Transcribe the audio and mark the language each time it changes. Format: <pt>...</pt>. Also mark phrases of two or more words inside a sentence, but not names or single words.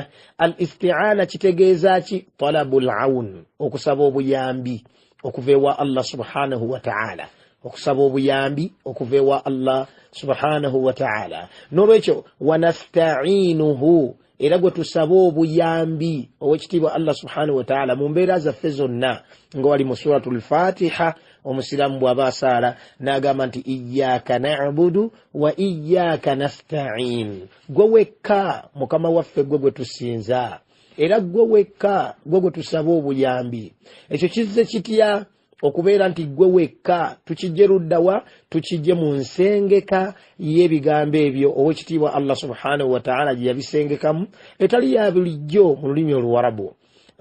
<ar>الاستعانة</ar> <lg>kitegeeza ki?</lg> <ar>طلب العون,</ar> <lg>okusaba obuyambi okuva ewa</lg> <ar>الله سبحانه وتعالى,</ar> <lg>okusaba obuyambi okuva ewa</lg> <ar>الله سبحانه وتعالى.</ar> <lg>Nolwekyo wanasta'inuhu, era gwe tusaba obuyambi owekitiibwa</lg> <ar>الله سبحانه وتعالى</ar> <lg>mu mbeera zaffe zonna, nga wali mu</lg> <ar>سورة الفاتحة</ar> <lg>omusiramu bw'aba asaala n'agamba nti</lg> <ar>إياك نعبد وإياك نستعين,</ar> <lg>gwe wekka mukama waffe gwe gwe tusinza, era gwe wekka gwe gwe tusaba obuyambi. Ekyo kizze kitya okubeera nti gwe wekka? Tukijje luddawa? Tukijje mu nsengeka y'ebigambo ebyo owekitiibwa</lg> <ar>الله سبحانه وتعالى</ar> <lg>gye yabisengekamu, etali ya bulijjo mu lulimi Oluwarabu.</lg>